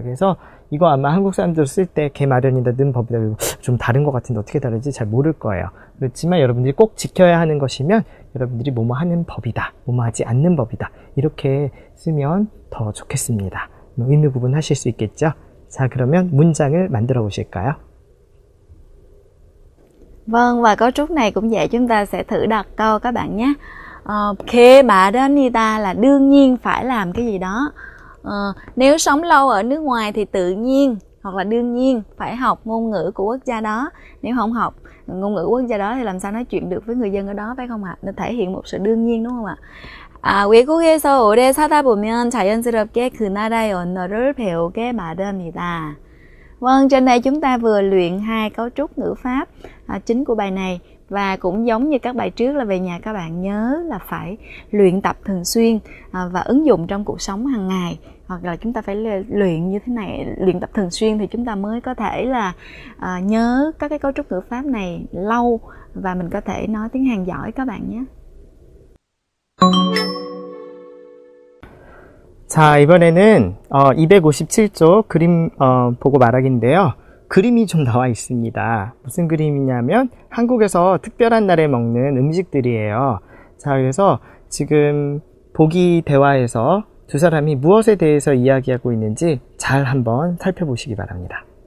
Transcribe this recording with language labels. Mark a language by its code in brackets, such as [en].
[ko] 그래서 이거 아마 한국 사람들 쓸 때 개 마련이다, 는 법이다 좀 다른 것 같은데 어떻게 다르지 잘 모를 거예요. 그렇지만 여러분들이 꼭 지켜야 하는 것이면 여러분들이 뭐뭐 하는 법이다, 뭐뭐 하지 않는 법이다 이렇게 쓰면 더 좋겠습니다. 의미 구분하실 수 있겠죠? 자, 그러면 문장을 만들어 보실까요? [vi] Vâng, và cấu trúc này cũng vậy, chúng ta sẽ thử đặt câu các bạn nhé. Khê mà đến nida là đương nhiên phải làm cái gì đó. Nếu sống lâu ở nước ngoài thì tự nhiên hoặc là đương nhiên phải học ngôn ngữ của quốc gia đó. Nếu không học ngôn ngữ quốc gia đó thì làm sao nói chuyện được với người dân ở đó, phải không ạ? Nên thể hiện một sự đương nhiên, đúng không ạ? [ko] 외국에서 오래 사다 보면 자연스럽게 그 나라의 언어를 배우게 마련이다. [vi] Vâng, trên đây chúng ta vừa luyện hai cấu trúc ngữ pháp chính của bài này. Và cũng giống như các bài trước là về nhà các bạn nhớ là phải luyện tập thường xuyên và ứng dụng trong cuộc sống hàng ngày. Hoặc là chúng ta phải luyện như thế này, luyện tập thường xuyên thì chúng ta mới có thể là nhớ các cái cấu trúc ngữ pháp này lâu và mình có thể nói tiếng Hàn giỏi các bạn nhé. [ko] 자, 이번에는 257쪽 그림 보고 말하기인데요. 그림이 좀 나와 있습니다. 무슨 그림이냐면 한국에서 특별한 날에 먹는 음식들이에요. 자, 그래서 지금 보기 대화에서 두 사람이 무엇에 대해서 이야기하고 있는지 잘 한번 살펴보시기 바랍니다.